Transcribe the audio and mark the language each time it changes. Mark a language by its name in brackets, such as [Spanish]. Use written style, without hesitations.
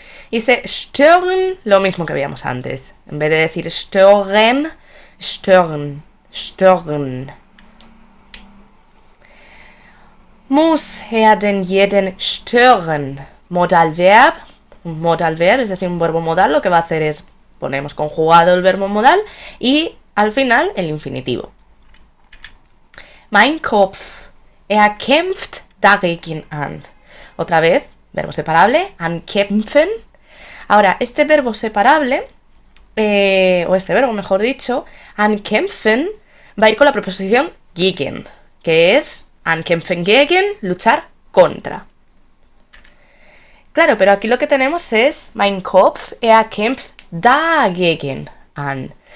[Spanish] Y se stören, lo mismo que veíamos antes. En vez de decir stören, stören, stören. [German] Muss denn jeden stören? [Spanish] Modalverb, un modalverb, es decir, un verbo modal, lo que va a hacer es ponemos conjugado el verbo modal y al final el infinitivo. [German] Mein Kopf, kämpft dagegen an. [Spanish] Otra vez, verbo separable, ankämpfen. Ahora, este verbo separable, o este verbo mejor dicho, ankämpfen, va a ir con la preposición gegen, que es ankämpfen gegen, luchar contra. Claro, pero aquí lo que tenemos es [German] mein Kopf, kämpft dagegen an.